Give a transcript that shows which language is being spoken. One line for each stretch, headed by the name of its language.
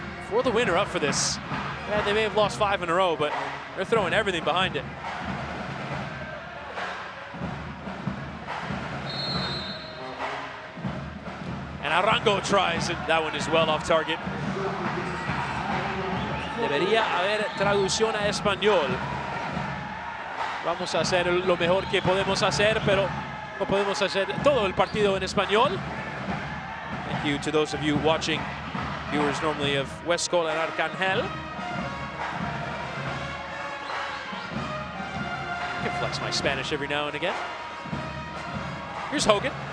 English: For the Win are up for this. Yeah, they may have lost 5 in a row, but they're throwing everything behind it. And Arango tries, and that one is well off target.
Spanish: Debería haber traducción a español. Vamos a hacer lo mejor que podemos hacer, pero no podemos hacer todo el partido en español.
English: Thank you to those of you watching, viewers normally of Huescol and Arcangel. I can flex my Spanish every now and again. Here's Hogan.